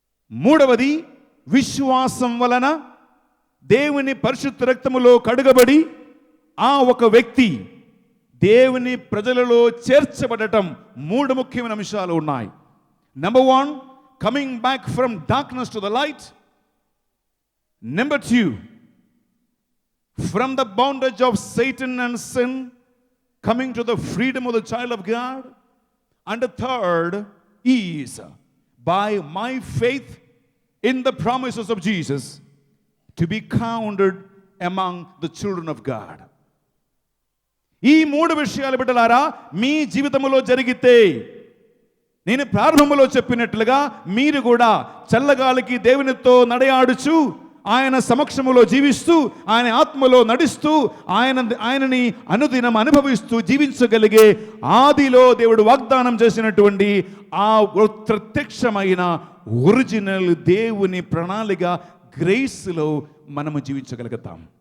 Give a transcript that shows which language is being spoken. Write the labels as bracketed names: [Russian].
[Telugu] 3, విశ్వాసం వలన దేవుని పరిశుద్ధ రక్తములో కడుగబడి ఆ ఒక వ్యక్తి దేవుని ప్రజలలో చేర్చబడటం. 3 ముఖ్యమైన అంశాలు ఉన్నాయి. [English] Number 1, coming back from darkness to the light. Number 2, from the bondage of Satan and sin, coming to the freedom of the child of God. And the 3rd is by my faith in the promises of Jesus to be counted among the children of God. [Telugu] ఈ 3 విషయాలు బిడ్డలారా మీ జీవితంలో జరిగితే, నేను ప్రారంభంలో చెప్పినట్లుగా మీరు కూడా చల్లగాలికి దేవునితో నడయాడుచు, ఆయన సమక్షములో జీవిస్తూ, ఆయన ఆత్మలో నడుస్తూ, ఆయనని అనుదినం అనుభవిస్తూ జీవించగలిగే ఆదిలో దేవుడు వాగ్దానం చేసినటువంటి ఆ ప్రత్యక్షమైన ఒరిజినల్ దేవుని ప్రణాళిక గ్రేస్లో మనము జీవించగలుగుతాం.